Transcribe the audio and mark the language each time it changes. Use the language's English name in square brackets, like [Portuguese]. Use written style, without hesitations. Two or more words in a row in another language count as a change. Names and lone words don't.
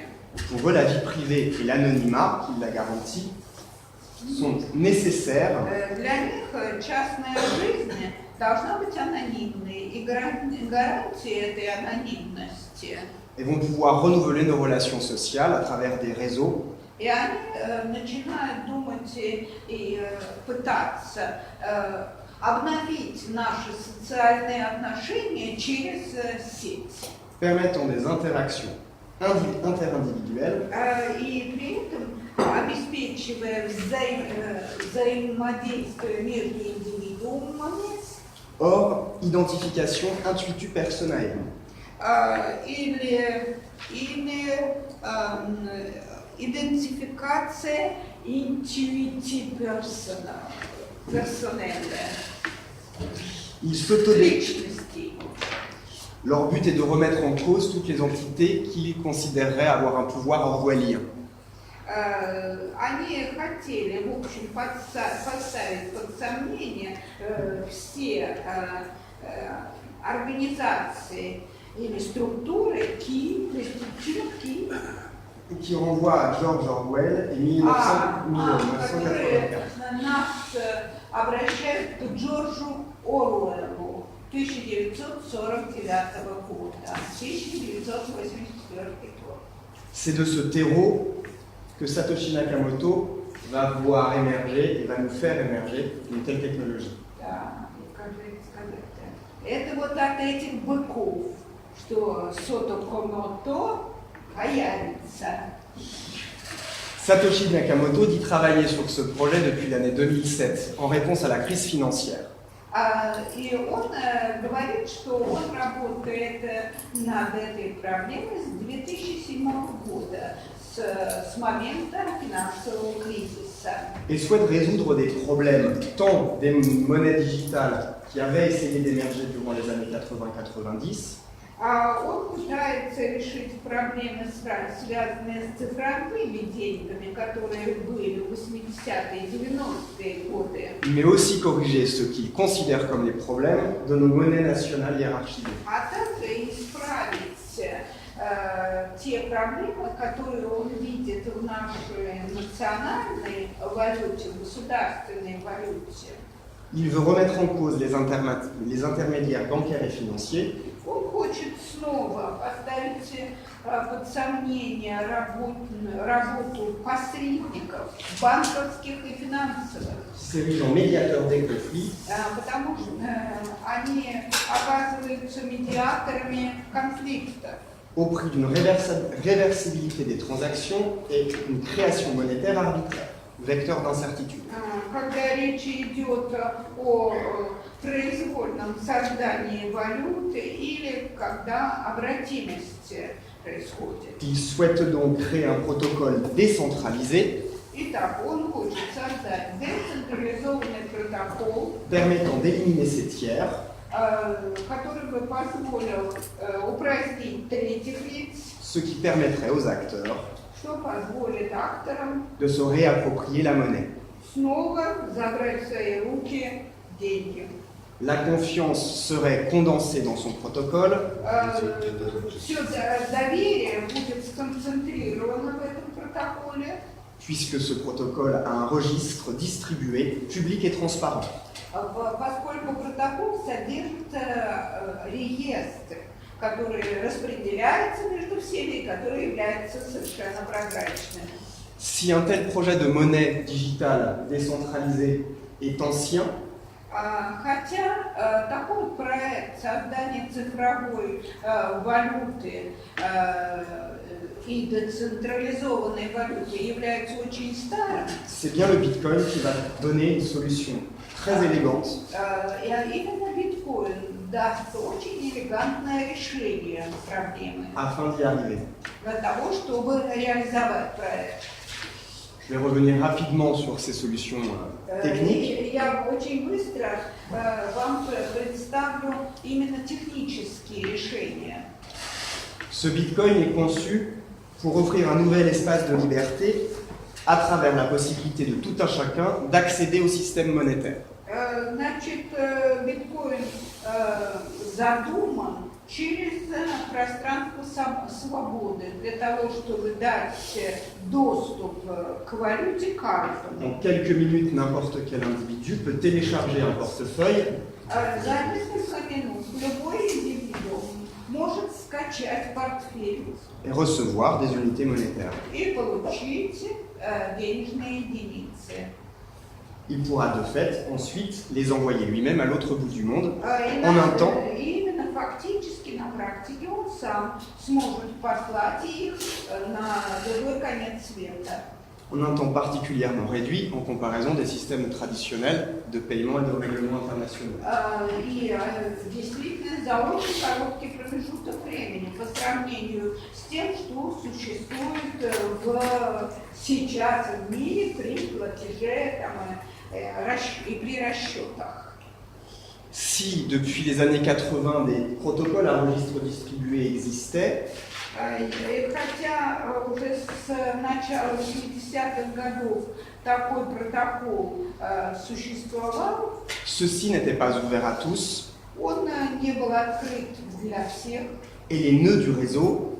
[French] Pour eux, la vie privée et l'anonymat, qui la garantit, sont nécessaires [Russian] Для них частная жизнь должна быть анонимной, и гарантия этой анонимности. [French] et vont pouvoir renouveler nos relations sociales à travers des réseaux [Russian] И они начинают думать и пытаться обновить наши социальные отношения через сеть. [French] permettant des interactions interindividuelles [Russian] И при этом обеспечивая взаимодействие между индивидуумами. [French] hors identification intuitu personnelle. [Russian] Или идентификация personnelle. [French] Ils s'autodéfinissent. [Russian] Личностей. [French] Leur but est de remettre en cause toutes les entités qu'ils considéreraient avoir un pouvoir orwellien. [Russian] Они хотели, в общем, поставить под сомнение все организации или структуры [French] Qui renvoie à George Orwell et 1984. [Russian] нас обращают к Джорджу Оруэллу 1949 года, 1984 год. [French] C'est de ce terreau que Satoshi Nakamoto va voir émerger et va nous faire émerger une telle technologie. [Russian] Да, это вот от этих быков, что Сото Комото появится. [French] Satoshi Nakamoto dit travailler sur ce projet depuis l'année 2007 en réponse à la crise financière. [Russian] И он говорит, что он работает над этой проблемой с 2007 года, с момента финансового кризиса. [French] Et souhaite résoudre des problèmes tant des monnaies digitales qui avaient essayé d'émerger durant les années 80-90, [Russian] Он пытается решить проблемы, связанные с цифровыми деньгами, которые были в 80-е и 90-е годы. [French] mais aussi corriger ce qu'il considère comme les problèmes de nos monnaies nationales hiérarchisées. [Russian] А также исправить те проблемы, которые он видит в нашей национальной валюте, в государственной валюте. [French] Il veut remettre en cause les intermédiaires bancaires et financiers. [Russian] Он хочет снова поставить под сомнение работу посредников, банковских и финансовых, [French] S'érige en médiateur des conflits [Russian] потому что они оказываются медиаторами конфликтов. [French] au prix d'une réversibilité des transactions et une création monétaire arbitraire, vecteur d'incertitude. [Russian] Когда речь идет о произвольном создании валюты или когда обратимость происходит. [French] Il souhaite donc créer un protocole décentralisé [Russian] Итак, он хочет создать децентрализованный протокол, [French] permettant d'éliminer ces tiers [Russian] который бы позволил упразднить третьих лиц, [French] ce qui permettrait aux acteurs [Russian] что позволит акторам [French] de se réapproprier la monnaie. [Russian] снова забрать в свои руки деньги. [French] La confiance serait condensée dans son protocole, [Russian] Все доверие будет сконцентрировано в этом протоколе, [French] puisque ce protocole a un registre distribué, public et transparent. [Russian] поскольку протокол содержит реестр, который распределяется между всеми и который является совершенно прозрачным. [French] Si un tel projet de monnaie digitale décentralisée est ancien, [Russian] Хотя такой проект создания цифровой валюты и децентрализованной валюты является очень старым, [French] c'est bien le Bitcoin qui va donner une solution très élégante [Russian] и именно биткоин даст очень элегантное решение проблемы [French] afin d'y arriver. [Russian] для того, чтобы реализовать проект. [French] Je vais revenir rapidement sur ces solutions techniques. [Russian] Я очень быстро вам представлю именно технические решения. [French] Ce Bitcoin est conçu pour offrir un nouvel espace de liberté à travers la possibilité de tout un chacun d'accéder au système monétaire. [Russian] Значит, биткоин задуман через пространство свободы для того, чтобы дать доступ к валюте каждому. [French] En quelques minutes, n'importe quel individu peut télécharger un portefeuille [Russian] За несколько минут любой индивидуум может скачать портфель [French] et recevoir des unités monétaires. [Russian] и получить денежные единицы. [French] Il pourra de fait ensuite les envoyer lui-même à l'autre bout du monde [Russian] И [French] en un temps [Russian] именно фактически на практике он сам сможет послать их на другой конец света. [French] en un temps particulièrement réduit en comparaison des systèmes traditionnels de paiement et de règlement internationaux. [Russian] И действительно за очень короткий промежуток времени по сравнению с тем, что существует сейчас в мире при платеже и при расчетах. [French] Si depuis les années 80 des protocoles à registre distribué existaient, [Russian] Хотя уже с начала 80-х годов такой протокол существовал, [French] ceux-ci n'étaient pas ouverts à tous [Russian] он не был открыт для всех, [French] et les nœuds du réseau